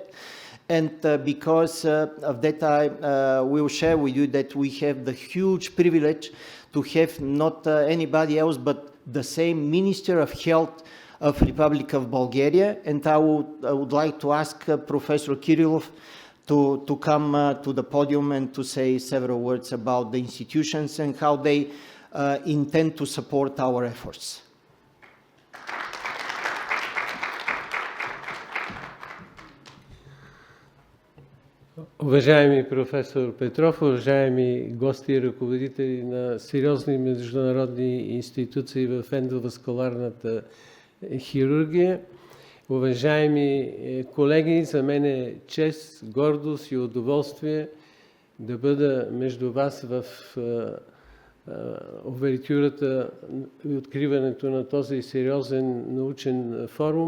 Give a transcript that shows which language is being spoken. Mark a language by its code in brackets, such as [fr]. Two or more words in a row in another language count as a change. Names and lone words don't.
[en] And because of that, I will share with you that we have the huge privilege to have not anybody else but the same Minister of Health of Republic of Bulgaria. And I would like to ask Professor Kirillov to come to the podium and to say several words about the institutions and how they intend to support our efforts. [bg] Уважаеми професор Петров, уважаеми гости и ръководители на сериозни международни институции в ендоваскуларната хирургия, уважаеми колеги, за мен е чест, гордост и удоволствие да бъда между вас в увертюрата и откриването на този сериозен научен форум.